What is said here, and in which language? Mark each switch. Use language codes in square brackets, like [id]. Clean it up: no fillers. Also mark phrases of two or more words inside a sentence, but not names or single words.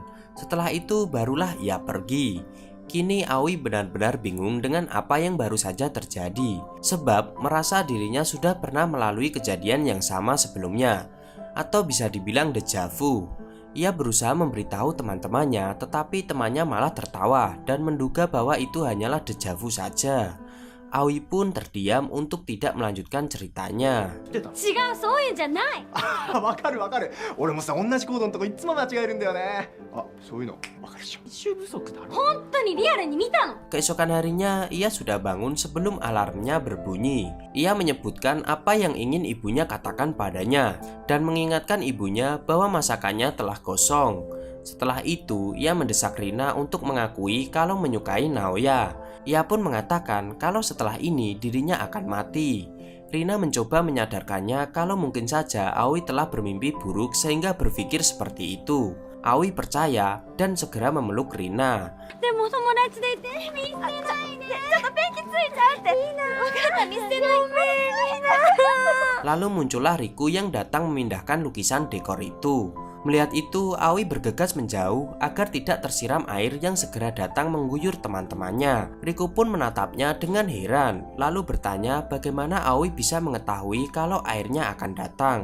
[id] Setelah itu barulah ia pergi. Kini Aoi benar-benar bingung dengan apa yang baru saja terjadi, sebab merasa dirinya sudah pernah melalui kejadian yang sama sebelumnya, atau bisa dibilang [fr] deja vu. [id] Ia berusaha memberitahu teman-temannya, tetapi temannya malah tertawa dan menduga bahwa itu hanyalah [fr] deja vu [id] saja. Aoi pun terdiam untuk tidak melanjutkan ceritanya. [ja] 知ってた？違う、そういうんじゃない。わかるわかる。俺もさ、同じコードのとこいつも間違えるんだよね。あ、そういうのわかるでしょ。練習不足だろ。本当にリアルに見たの。 [id] Keesokan harinya, ia sudah bangun sebelum alarmnya berbunyi. Ia menyebutkan apa yang ingin ibunya katakan padanya dan mengingatkan ibunya bahwa masakannya telah gosong. Setelah itu, ia mendesak Rina untuk mengakui kalau menyukai Naoya. Ia pun mengatakan kalau setelah ini dirinya akan mati. Rina mencoba menyadarkannya kalau mungkin saja Aoi telah bermimpi buruk sehingga berpikir seperti itu. Aoi percaya dan segera memeluk Rina. [ja] でも友達でいて見捨てないで。ちょっとペンキついちゃうって。分かった、見捨てない。ごめん、リナ。 [id] Lalu muncullah Riku yang datang memindahkan lukisan dekor itu. Melihat itu, Aoi bergegas menjauh agar tidak tersiram air yang segera datang mengguyur teman-temannya. Riku pun menatapnya dengan heran, lalu bertanya bagaimana Aoi bisa mengetahui kalau airnya akan datang.